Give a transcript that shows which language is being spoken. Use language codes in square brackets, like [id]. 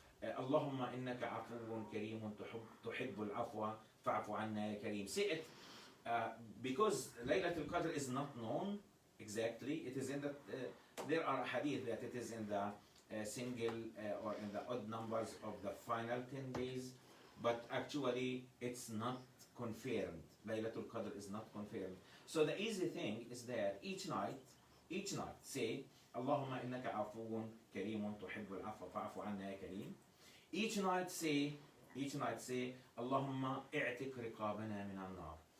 [ar] اللهم إنك عفو كريم تحب العفو فاعف عنا يا كريم. [en] Say it because Laylatul Qadr is not known exactly. It is in the there are hadith that it is in the single or in the odd numbers of the final 10 days, but actually it's not confirmed. Laylatul Qadr is not confirmed. So the easy thing is that each night say [ar] اللهم إنك عفو كريم تحب العفو فاعف عنا يا كريم. [en] Each night say [ar] اللهم اعتق رقابنا من النار.